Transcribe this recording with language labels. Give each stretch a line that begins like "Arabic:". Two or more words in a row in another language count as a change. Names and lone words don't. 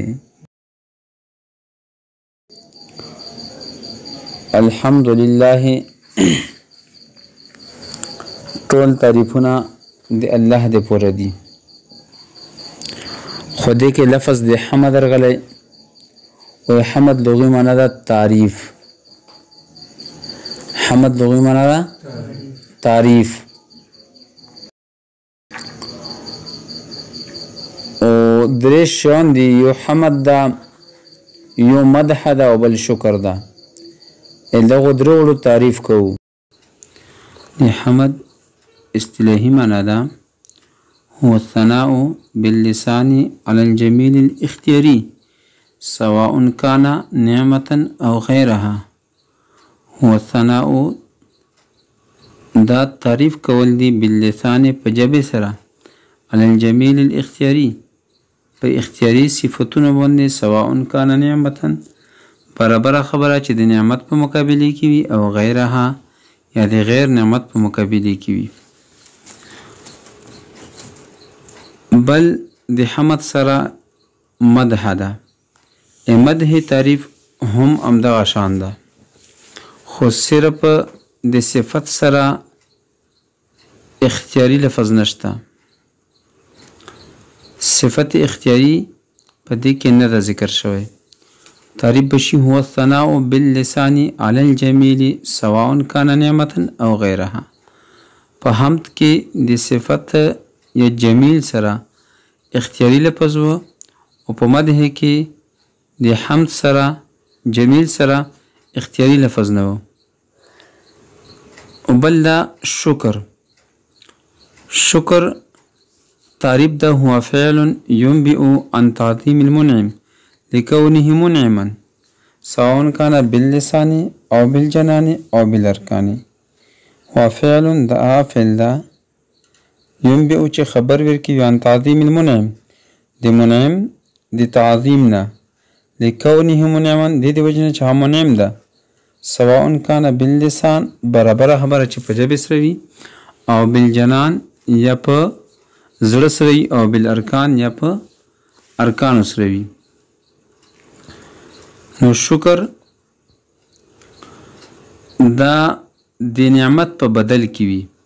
Pashto: الحمدلله ټول تعریفونه د الله د پوره دي، خو دې کې لفظ د حمد راغلی. و حمد لغوی معنی ده تعریف. حمد لغوی معنی ده تعریف. او درې شیان دي، یو حمد ده، یو مدح ده او بل شکر ده. دغو درې تعریف کوو. د حمد اصطلاحي معنی ده
Arabic: هو الثناء باللسان على الجميل الاختياري سواء كان نعمة أو غيرها. هو الثناء
Pashto: دا تعریف کول دی باللسان په جبه سره
Arabic: على الجميل الاختياري
Pashto: په اختیاري صفتونو باندې
Arabic: سواء كان نعمة
Pashto: برابر خبره چې د نعمت په مقابله کې وي او غیرها یا د غیر نعمت په مقابله کې وي. بل د حمد سره مدح ده. مدح تعریف هم امدغه شان ده، خو صرف د صفت سره اختیاری لفظ نشته صفت اختیاری په دې کې نه ذکر شوی تعریف بشي
Arabic: هو الثناء باللسان على الجميل سواء كان نعمة او غيرها
Pashto: په حمد کې د صفت یا جمیل سره اختیاری لفظ و او په مدح کې د حمد سره جمیل سره اختیاری لفظ نه و او بل دا شکر تعریف ده هو فعل ينبئ عن تعظيم المنعم لكونه منعما سواء كان باللسان او بالجنان او بالاركان
Arabic: هو فعل
Pashto: دا فعل ده ينبئ چې خبر ورکي
Arabic: عن تعظيم المنعم
Pashto: د منعم د تعظیم نه
Arabic: لكونه منعما
Pashto: د وجنه چې منعم ده
Arabic: سواء كان باللسان
Pashto: برابر خبره چې په جبه سره وي
Arabic: او بالجنان
Pashto: یا په زړه سره
Arabic: او بالارکان
Pashto: یا په ارکان سره وي نو شکر دا د نعمت په بدل کې وي